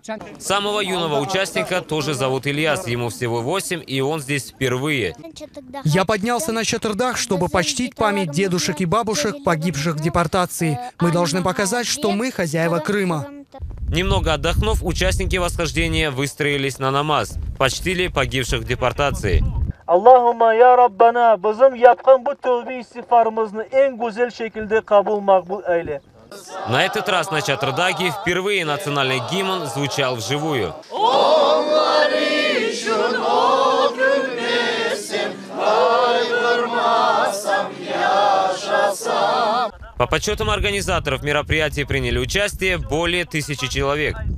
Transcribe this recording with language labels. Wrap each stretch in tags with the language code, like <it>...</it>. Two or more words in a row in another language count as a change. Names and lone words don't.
<ru>Самого юного участника тоже зовут Ильяс. Ему всего 8, и он здесь впервые. Я поднялся на Чатырдак, чтобы почтить память дедушек и бабушек, погибших в депортации. Мы должны показать, что мы хозяева Крыма. Немного отдохнув, участники восхождения выстроились на намаз. Почтили погибших в депортации.</ru> <ar>اللهم يا ربنا</ar> <crh>bizim yapkan bu tövbe istiğfarımızı en güzel şekilde kabul makbul eyle.</crh> <ru>На этот раз на Чатырдаке впервые национальный гимн звучал вживую. По подсчетам организаторов мероприятия приняли участие более 1000 человек.</ru>